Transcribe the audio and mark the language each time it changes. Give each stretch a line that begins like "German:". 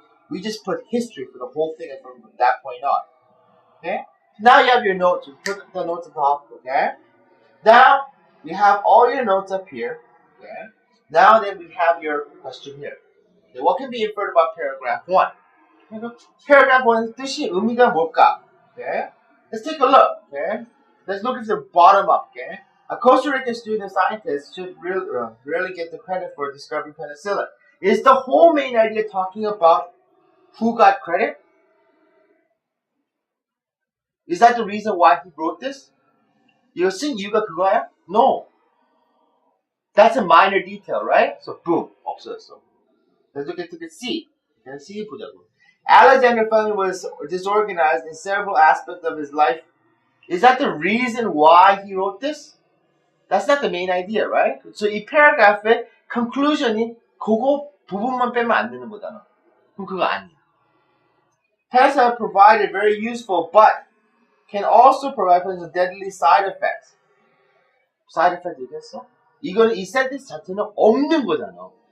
English: We just put history for the whole thing from that point on. Okay, now you have your notes. You put the notes at the top. Okay, now you have all your notes up here. Okay, now then we have your question here. Okay, what can be inferred about paragraph 1?
Korean: Paragraph 1's 뜻이 의미가 뭘까?
English: Okay, let's take a look. Okay, let's look at the bottom up. Okay. A Costa Rican student scientist should really get the credit for discovering penicillin. Is the whole main idea talking about who got credit? Is that the reason why he wrote this?
Korean: 이거 쓴 이유가 그거야? No.
English: That's a minor detail, right? So boom,
Korean: 없어졌어.
English: Let's look at C. C
Korean: 보자고.
English: Alexander Fleming was disorganized in several aspects of his life Is that the reason why he wrote this? That's not the main idea, right?
Korean: So 이 paragraph의 conclusion이 그거 부분만 빼면 안 되는 거잖아. 그럼 그거 아니야.
English: Tests have provided very useful, but can also provide potential deadly side effects. Side effect
Korean: 얘기했어? 이거는 이 센텐스 자체는 없는 거잖아.